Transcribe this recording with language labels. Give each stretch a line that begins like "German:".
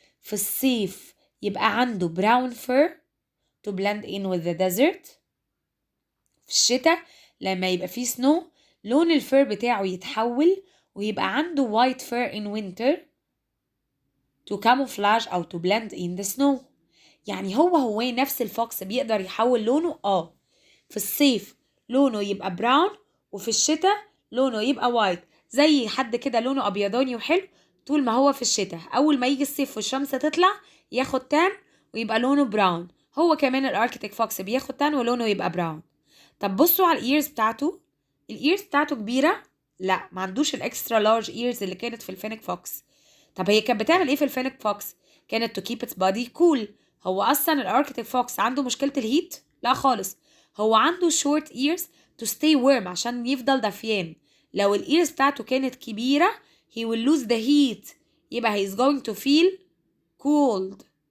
Arabic: في الصيف يبقى عنده
English: brown fur to blend in with the desert.
Arabic: في الشتاء لما يبقى فيه snow لون الفر بتاعه يتحول ويبقى عنده
English: white fur in winter to camouflage
Arabic: أو
English: to blend in the snow.
Arabic: يعني هو نفس الفوكس بيقدر يحول لونه في الصيف لونه يبقى براون وفي الشتاء لونه يبقى وايت، زي حد كده لونه ابيضاني وحلو طول ما هو في الشتاء، اول ما يجي الصيف والشمس تطلع ياخد تان ويبقى لونه براون. هو كمان الاركتيك فوكس بياخد تان ولونه يبقى براون. طب بصوا على الايرز بتاعته. الايرز بتاعته كبيره؟ لا، ما عندوش الاكسترا لارج ايرز اللي كانت في الفينيك فوكس. طب هي كانت بتعمل ايه في الفينيك فوكس؟ كانت
English: to keep its body cool.
Arabic: هو اصلا الاركتيك فوكس عنده مشكله الهيت؟ لا خالص، هو عنده
English: short ears to stay warm
Arabic: عشان يفضل دافيان. لو الايرز بتاعته كانت كبيره
English: he will lose the heat،
Arabic: يبقى
English: he is going to feel cold.